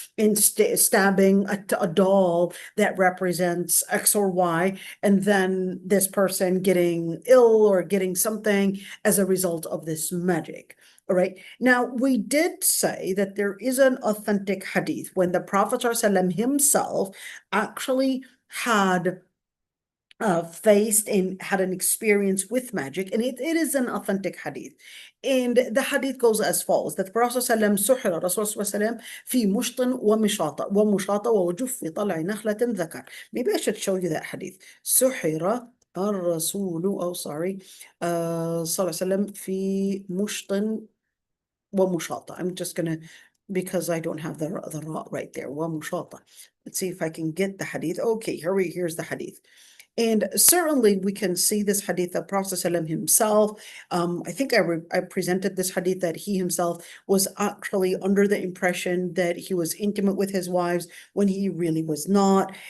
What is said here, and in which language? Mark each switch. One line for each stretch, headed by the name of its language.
English: and stabbing a doll that represents X or Y, and then this person getting ill or getting something as a result of this magic. All right. Now, we did say that there is an authentic hadith when the Prophet ﷺ himself actually had faced and had an experience with magic, and it is an authentic hadith. And the hadith goes as follows: that the Prophet ﷺ
Arabic: سحر الرسول صلى الله عليه وسلم في مشط ومشاطة ووجف في طلع نخلة ذكر.
English: Maybe I should show you that hadith.
Arabic: سحر الرسول صلى الله عليه وسلم في مشط ومشاطة.
English: I'm just gonna, because I don't have the ra right there.
Arabic: ومشاطة.
English: Let's see if I can get the hadith. Okay, here's the hadith. And certainly we can see this hadith of Prophet ﷺ himself. I think I presented this hadith that he himself was actually under the impression that he was intimate with his wives when he really was not.